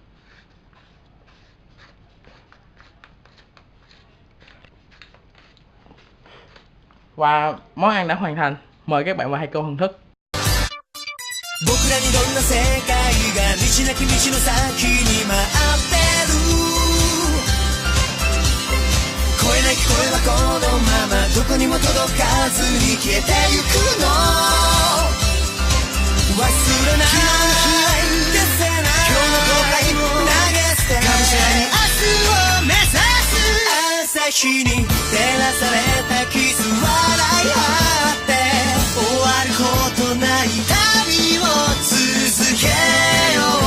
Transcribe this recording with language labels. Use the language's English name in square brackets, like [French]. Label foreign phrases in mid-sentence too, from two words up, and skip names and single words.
[Vietnamese] Và món ăn đã hoàn thành. Mời các bạn và thầy cô thưởng thức. [Japanese] 僕らにどんな世界が道なき道の先に待ってる声なき声はこのままどこにも届かずに消えてゆくの忘れない消せない今日の後悔も投げ捨てがむしゃらに明日を目指す朝日に照らされた傷笑い合って終わることない旅を続けよ